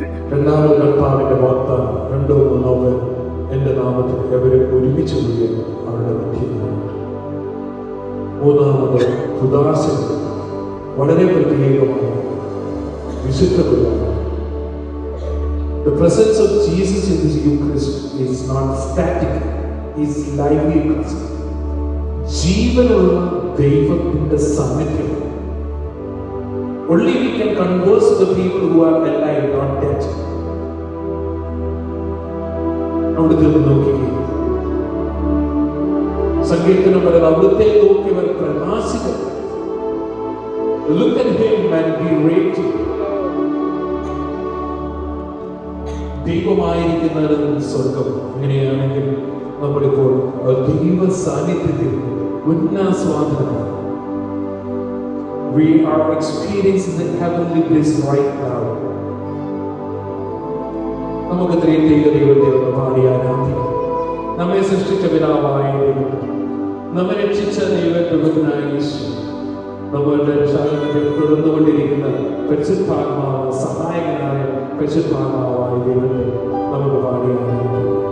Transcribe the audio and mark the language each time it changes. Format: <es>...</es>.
<ml>രണ്ടാമത് കർത്താവിന്റെ വാഗ്ദാനം, 2 3 പേർ എൻ്റെ നാമത്തിൽ എവരും ഒരുമിച്ച് കൂടിയത് അവരുടെ മധ്യമാണ്. മൂന്നാമത് ഉദാസൻ, വളരെ പ്രത്യേകമാണ് വിശുദ്ധ കുർബാന.</ml> <en>The presence of Jesus in this Eucharist is not static, is lively presence.</en> <ml>ജീവനുള്ള ദൈവത്തിന്റെ സാന്നിധ്യം.</ml> <en>Only we can converse with the people who are alive, not dead.</en> <ml>അവിടുത്തെ നോക്കിക്കേ, സങ്കീർത്തനം പറയുന്നത് അവിടുത്തെ നോക്കിയവർ പ്രകാശിക്കും.</ml> <en>Look at him and be radiant.</en> <ml>ദൈവമായിരിക്കുന്നത് സ്വർഗം. അങ്ങനെയാണെങ്കിൽ നമ്മളിപ്പോൾ ദൈവ സാന്നിധ്യത്തിൽ ഉന്നാസ്വാദനമാണ്.</ml> <en>We are experiencing the heavenly bliss right now.</en> <ml>നമുക്ക് ത്രിത്വൈക ദൈവത്തെ ഒന്ന് പാടി ആരാധിക്കാം. നമ്മെ സൃഷ്ടിച്ച പിതാവായ ദൈവം, നമ്മെ രക്ഷിച്ച ദൈവത്തിനായ യേശു, നമ്മളുടെ രക്ഷാകരണത്തിൽ തുടർന്നുകൊണ്ടിരിക്കുന്ന പരിശുദ്ധാത്മാവ്, സഹായകനായ പരിശുദ്ധാത്മാവായ ദൈവത്തെ നമുക്ക് പാടി ആരാധിക്കാം.</ml>